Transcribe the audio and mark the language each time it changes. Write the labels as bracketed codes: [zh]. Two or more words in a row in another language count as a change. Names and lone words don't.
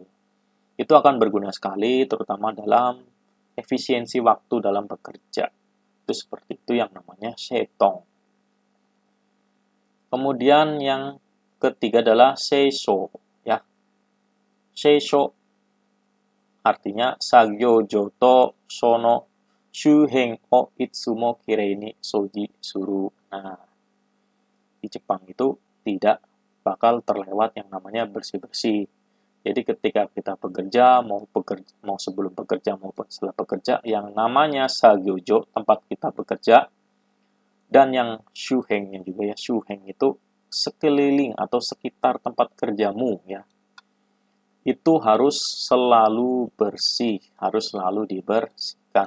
[id] Itu akan berguna sekali, terutama dalam efisiensi waktu dalam bekerja. Itu seperti itu yang namanya seitong. Kemudian yang ketiga adalah seisho, ya. [ja] 清掃 artinya 作業場と その 周辺 を いつも きれいに 掃除する. [id] Nah, di Jepang itu tidak bakal terlewat yang namanya bersih-bersih. Jadi ketika kita bekerja, mau sebelum bekerja maupun setelah bekerja, yang namanya sagyojo, tempat kita bekerja, dan yang shuhengnya juga ya, shuheng itu sekeliling atau sekitar tempat kerjamu ya, itu harus selalu bersih, harus selalu dibersihkan.